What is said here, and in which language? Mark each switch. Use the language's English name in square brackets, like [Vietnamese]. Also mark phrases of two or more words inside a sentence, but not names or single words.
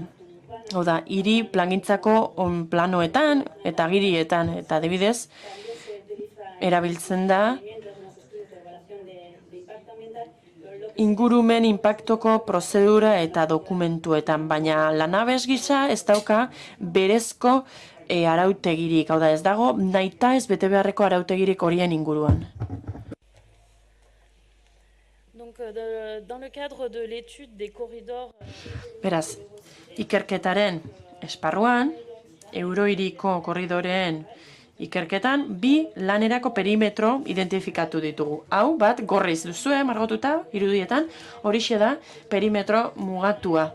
[Basque] Hau da, hiri plangintzako planoetan eta agirietan, eta adibidez, erabiltzen da ingurumen inpaktoko prozedura eta dokumentuetan, baina lanabes gisa ez dauka berezko arautegirik, hau da, ez dago nahita ez bete beharreko arautegirik horien inguruan. [French] Donc, dans le cadre de l'étude des corridors... [Basque] Beraz, ikerketaren esparruan, eurohiriko korridoreen ikerketan, 2 lanerako perimetro identifikatu ditugu. Hau, bat, gorriz duzue, margotuta, irudietan, horixe da perimetro mugatua.